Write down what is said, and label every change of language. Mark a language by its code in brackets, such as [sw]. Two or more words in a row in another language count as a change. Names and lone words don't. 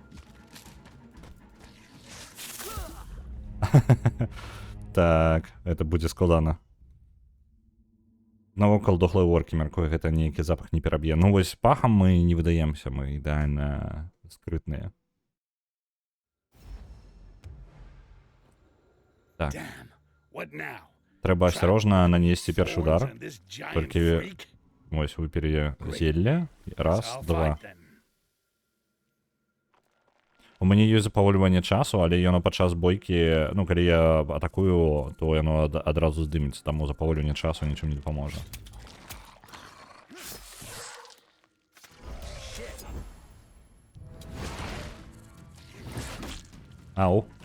[be] Так, это будзе складана. Навокал дохлыя оркі, мяркую, гэта нейкі запах не пераб'е. Ну вось пахам мы не выдаемся, мы ідэальна скрытныя. Так. [en] Damn. What now? [be] Трэба асцярожна нанесці першы удар. [en] Thorns and this giant [be] Толькі [en] freak? [be] вось выпілі зелле. Раз, [en] Guess I'll [be] два. [en] fight then. [be] У мяне ёсць запавольванне часу, але яно падчас бойкі, ну, калі я атакую, то яно адразу здымецца, таму запавольванне часу нічым не дапаможа. Ау.